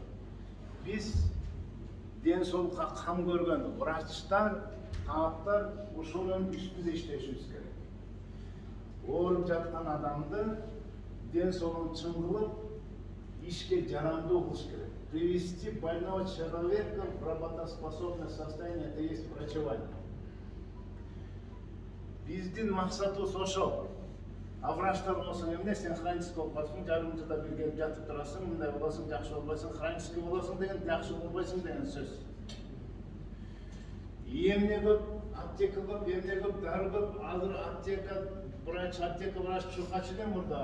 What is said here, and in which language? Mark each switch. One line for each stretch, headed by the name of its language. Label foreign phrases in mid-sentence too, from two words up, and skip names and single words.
Kyrgyz: Биз ден соолукка кам көргөн врачтар, таптар ушунун үстүндө иштешибиз керек. Ооруп жаткан адамды ден соолугун чыңгылып, ишке жарамдуу кылыш керек.
Russian: привести больного человека в работоспособное состояние, это есть врачевание.
Kyrgyz: Биздин максатыбыз ошол. А врачтар болсоң эмне сен хронический болуп калсаң, жарым жылда бир келип жатып турасың, мындай болосуң, жакшы болбойсуң, хронический болосуң деген, жакшы болбойсуң деген сөз. Эмне көп, аптека көп, эмне көп, дары көп, азыр аптека врач чуркачы элем мурда.